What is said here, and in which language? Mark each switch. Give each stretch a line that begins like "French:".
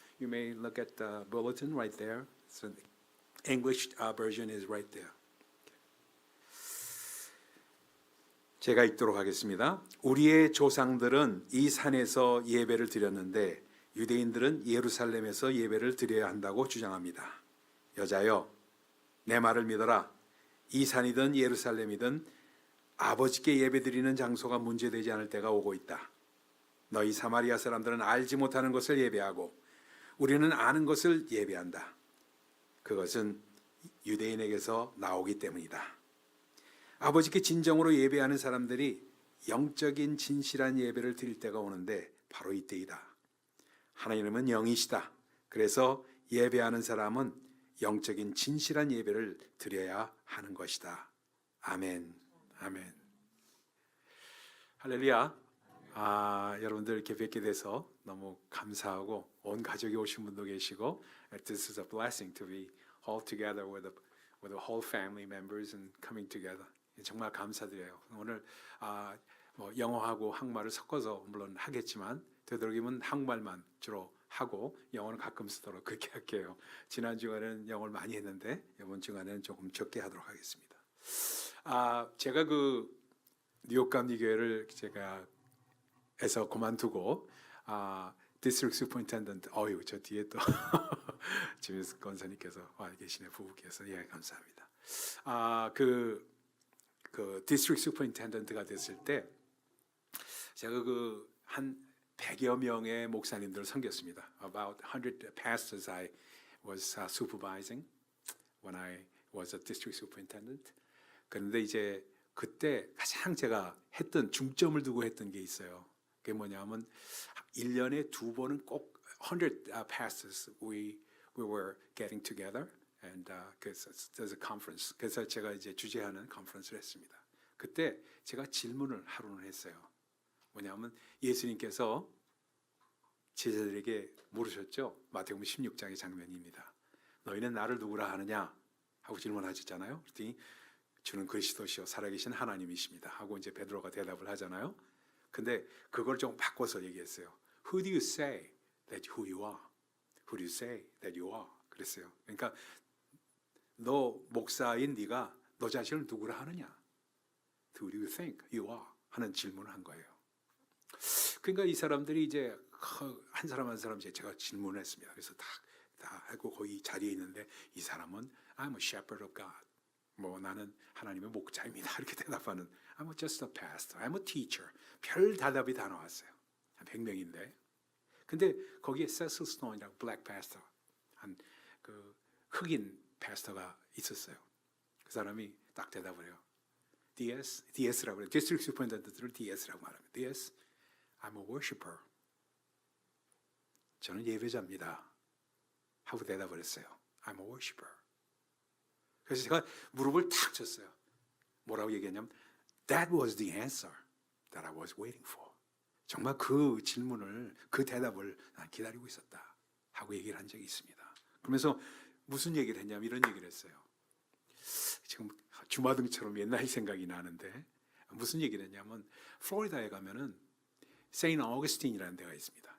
English: You may look at the bulletin right there. So the English version is right there.
Korean: 제가 읽도록 하겠습니다. 우리의 조상들은 이 산에서 예배를 드렸는데 유대인들은 예루살렘에서 예배를 드려야 한다고 주장합니다. 여자여, 내 말을 믿어라. 이 산이든 예루살렘이든 아버지께 예배드리는 장소가 문제되지 않을 때가 오고 있다. 너희 사마리아 사람들은 알지 못하는 것을 예배하고 우리는 아는 것을 예배한다. 그것은 유대인에게서 나오기 때문이다. 아버지께 진정으로 예배하는 사람들이 영적인 진실한 예배를 드릴 때가 오는데 바로 이때이다. 하나님은 영이시다. 그래서 예배하는 사람은 영적인 진실한 예배를 드려야 하는 것이다. 아멘. 아멘. 할렐루야. 여러분들 이렇게 뵙게 돼서 너무 감사하고 온 가족이 오신 분도 계시고
English: This is a blessing to be all together with the whole family members and coming together.
Korean: 정말 감사드려요. 오늘 뭐 영어하고 한국말을 섞어서 물론 하겠지만 되도록이면 한국말만 주로 하고 영어는 가끔 쓰도록 그렇게 할게요. 지난 주간에는 영어를 많이 했는데 이번 주간에는 조금 적게 하도록 하겠습니다. 제가 그 뉴욕 감리교회를 제가 에서 그만두고 디스트릭트 슈퍼인텐던트 저 뒤에 또 지미스 권사님께서 와 계시네, 부부께서. 예, 감사합니다. 그 디스트릭트 슈퍼인텐던트가 됐을 때 제가 한 100여 명의 목사님들을 섬겼습니다.
English: About 100 pastors I was supervising when I was a district superintendent.
Korean: 그런데 이제 그때 가장 제가 했던 중점을 두고 했던 게 있어요. 그게 뭐냐면 1년에 2번은 꼭
English: 100 pastors we were getting together and there's a conference.
Korean: 그래서 제가 이제 주재하는 컨퍼런스를 했습니다. 그때 제가 질문을 하루는 했어요. 뭐냐면 예수님께서 제자들에게 물으셨죠. 마태복음 16장의 장면입니다. 너희는 나를 누구라 하느냐 하고 질문하셨잖아요. 그랬더니 주는 그리스도시요 살아계신 하나님이십니다 하고 이제 베드로가 대답을 하잖아요. 근데 그걸 좀 바꿔서 얘기했어요.
English: Who do you say that who you are? Who do you say that you are?
Korean: 그랬어요. 그러니까 너 목사인 네가 너 자신을 누구라 하느냐?
English: Who do you think you are?
Korean: 하는 질문을 한 거예요. 그러니까 이 사람들이 이제 한 사람 한 사람 제가 질문을 했습니다. 그래서 다 하고 거기 자리에 있는데 이 사람은
English: I'm a shepherd of God.
Korean: 뭐 나는 하나님의 목자입니다. 이렇게 대답하는
English: I'm just a pastor. I'm a teacher.
Korean: 별 대답이 다 나왔어요. 한 100명인데. 근데 거기에 세슬 스톤이라고 블랙 패스터 한 그 흑인 패스터가 있었어요. 그 사람이 딱 대답을 해요. DS라고 해요. 디스트릭트 슈퍼인텐던트를 DS라고 말합니다.
English: DS, I'm a worshiper.
Korean: 저는 예배자입니다. 하고 대답을 했어요.
English: I'm a worshiper.
Korean: 그래서 제가 무릎을 탁 쳤어요. 뭐라고 얘기했냐면
English: That was the answer that I was waiting for.
Korean: 정말 그 질문을, 그 대답을 난 기다리고 있었다 하고 얘기를 한 적이 있습니다. 그러면서 무슨 얘기를 했냐면 이런 얘기를 했어요. 지금 주마등처럼 옛날 생각이 나는데 무슨 얘기를 했냐면 플로리다에 가면은 세인트 어거스틴이라는 데가 있습니다.